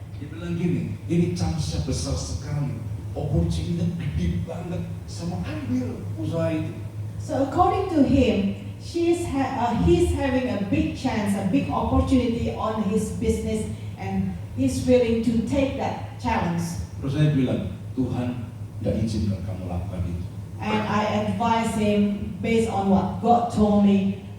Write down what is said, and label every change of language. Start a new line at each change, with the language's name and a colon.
Indonesian: Dia bilang gini, ini chance-nya besar sekali, opportunity-nya gede banget, sama ambil usaha itu.
English: So according to him, he's having a big chance, a big opportunity on his business, and he's willing to take that challenge.
Indonesian: Terus saya bilang, Tuhan tidak izinkan kamu lakukan itu.
English: And I advise him based on what God told me.